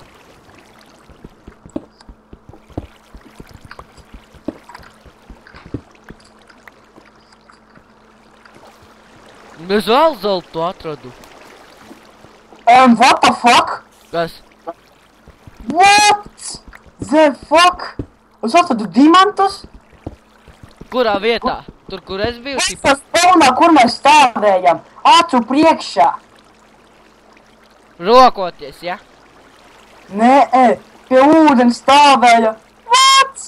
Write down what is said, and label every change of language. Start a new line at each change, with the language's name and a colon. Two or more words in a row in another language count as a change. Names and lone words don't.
Latvian: Es vēl zeltu atradu.
English: What the fuck?
Latvian: Kas?
English: What the fuck?
Latvian: Es atradu diamantus? Kurā vietā? Tur, kur es biju? Tas spawnā, kur mēs stāvējam. Acu priekšā. Rokoties, ja? Nē, pie ūdens stāvēja. What?